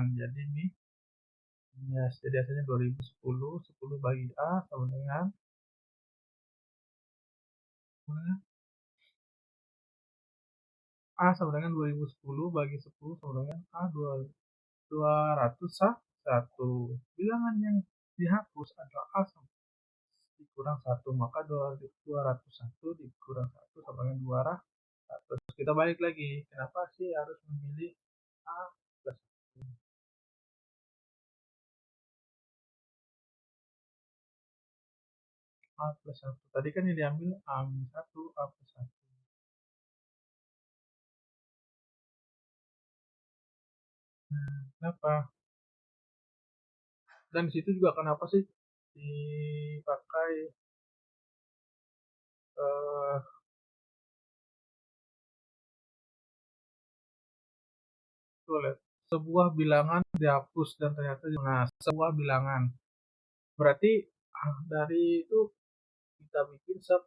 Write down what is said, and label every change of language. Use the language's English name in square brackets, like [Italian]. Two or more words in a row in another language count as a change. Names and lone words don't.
[Indonesian] Jadi ini ya, jadi hasilnya 2010, 10 bagi A sama dengan A sama dengan 2010 bagi 10 sama dengan A 201. Bilangan yang dihapus adalah A sama dikurang 1, maka 201 dikurang 1 sama dengan 200. Kita balik lagi, kenapa sih harus memilih A plus 1? A plus 1, tadi kan yang diambil A minus 1, A plus 1. Kenapa? Dan disitu juga kenapa sih dipakai eh, sebuah bilangan dihapus dan ternyata nah, sebuah bilangan berarti dari itu kita bikin